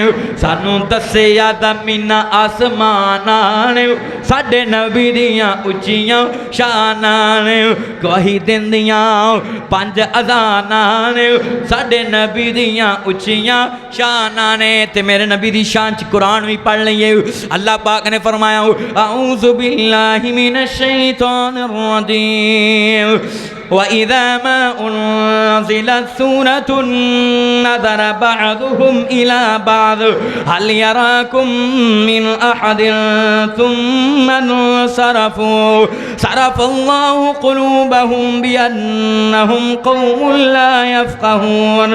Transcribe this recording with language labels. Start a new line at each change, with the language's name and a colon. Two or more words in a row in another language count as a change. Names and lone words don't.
Punjabi: سانوں دسیا زمین اسماناں نے، ساڈے نبی دیاں اچیاں شاناں نے. گواہی دیندیاں 5 اذاناں نے، ساڈے نبی دیاں اچیاں شاناں نے. تے میرے نبی دی شان چ قرآن بھی پڑھ لئیے. اللہ پاک نے فرمایا
Arabic: أعوذ بالله من الشيطان الرجيم وإذا ما أنزلت سورة نظر بعضهم إلى بعض هل يراكم من أحد ثم انصرفوا صرف الله قلوبهم بأنهم قوم لا يفقهون.